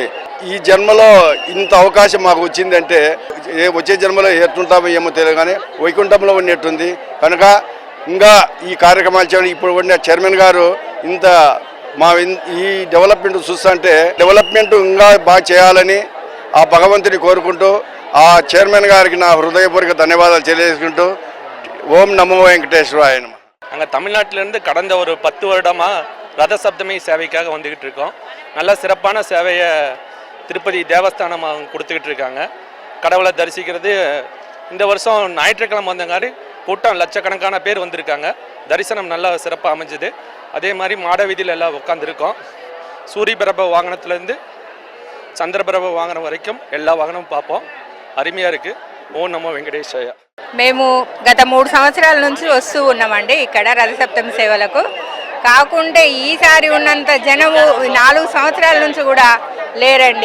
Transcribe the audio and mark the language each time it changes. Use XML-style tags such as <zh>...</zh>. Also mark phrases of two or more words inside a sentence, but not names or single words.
<te>ఈ జన్మలో ఇంత అవకాశం మాకు వచ్చిందంటే వచ్చే జన్మలో ఎట్టుంటామో ఏమో తెలియదు, కానీ వైకుంఠంలో ఉన్నట్టుంది. కనుక ఇంకా ఈ కార్యక్రమాలు చేయడం, ఇప్పుడు ఉన్న చైర్మన్ గారు ఈ డెవలప్మెంట్ చూస్తుంటే డెవలప్మెంట్ ఇంకా బాగా చేయాలని ఆ భగవంతుని కోరుకుంటూ, ఆ చైర్మన్ గారికి నా హృదయపూర్వక ధన్యవాదాలు తెలియజేసుకుంటూ,</te> <sa>ॐ नमो वेङ्कटेश्वराय नम.</sa> <ta>நாங்கள் தமிழ்நாட்டிலேருந்து கடந்த ஒரு 10 வருடமாக ரத சப்தமி சேவைக்காக வந்துக்கிட்டு இருக்கோம். நல்ல சிறப்பான சேவையை திருப்பதி தேவஸ்தானம் கொடுத்துக்கிட்டு இருக்காங்க. கடவுளை தரிசிக்கிறது இந்த வருஷம் ஞாயிற்றுக்கிழமை வந்தங்காரி கூட்டம் லட்சக்கணக்கான பேர் வந்திருக்காங்க. தரிசனம் நல்லா சிறப்பாக அமைஞ்சுது. அதே மாதிரி மாட வீதியில் எல்லாம் உட்காந்துருக்கோம். சூரிய பிரப வாகனத்துலேருந்து</ta> <te>చంద్రప్రభ వాహనం వరకు</te> <ta>எல்லா వాహనం பார்ப்போம்.</ta> <te>అరిమియా இருக்குது.</te> <sa>ॐ नमो वेङ्कटेशाय.</sa> <te>మేము గత 3 సంవత్సరాల నుంచి వస్తూ ఉన్నామండి ఇక్కడ రథసప్తమి సేవలకు. కాకుంటే ఈసారి ఉన్నంత జనము 4 సంవత్సరాల నుంచి కూడా లేరండి.</te>